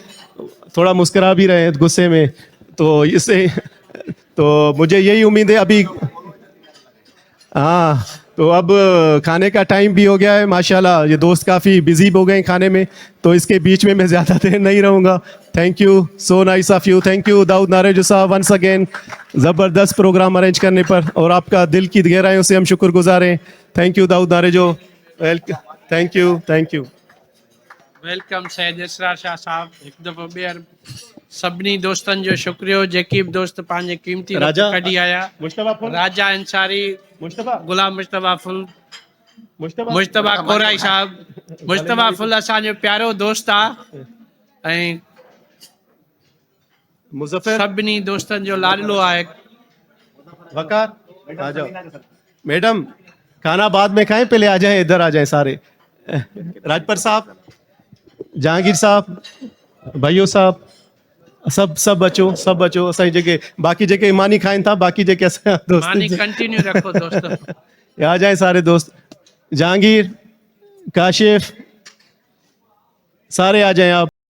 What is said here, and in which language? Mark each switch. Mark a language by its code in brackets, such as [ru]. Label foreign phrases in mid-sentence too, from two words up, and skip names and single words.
[ur] تھوڑا مسکرا بھی رہے ہیں غصے میں, تو اس سے تو مجھے یہی امید ہے. ابھی ہاں تو اب کھانے کا ٹائم بھی ہو گیا ہے ماشاءاللہ. یہ دوست کافی بزی ہو گئے ہیں کھانے میں, تو اس کے بیچ میں زیادہ دیر نہیں رہوں گا. [en] Thank you, so nice of you. thank you [ur] داؤد ناریجو صاحب [en] once again [ur] زبردست پروگرام ارینج کرنے پر, اور آپ کا دل کی گہرائیوں سے ہم شکر گزار ہیں. [en] thank you داؤد ناریجو. thank you. [ur] ویلکم سید اسرار شاہ صاحب. ایک دفعہ [sd] ॿीहर सभिनी दोस्तनि जो शुक्रियो जेकी बि दोस्त पंहिंजे क़ीमती वक़्तु कढी आया. राजा अंसारी, गुलाम मुश्तबा फुल, मुश्तबा कोराई साहब. मुश्तबा फुल असांजो प्यारो दोस्त आहे ऐं मुज़फ़्फ़र सभिनी दोस्तनि जो लाडलो आहे. [ur] وقار آ جاؤ. میڈم کھانا بعد میں کھائیں، پہلے آ جائیں، ادھر آ جائیں سارے. [sd] राजपर साहब, जहांगीर साहब, भाइयों साहब, सब अचो असांजी जेके बाक़ी जेके मानी खाइनि था, बाक़ी जेके असां मानी दोस्त कंटिन्यू रखो दोस्त. [ur] آ جائیں سارے دوست. جہانگیر، کاشف، سارے آ جائیں آپ.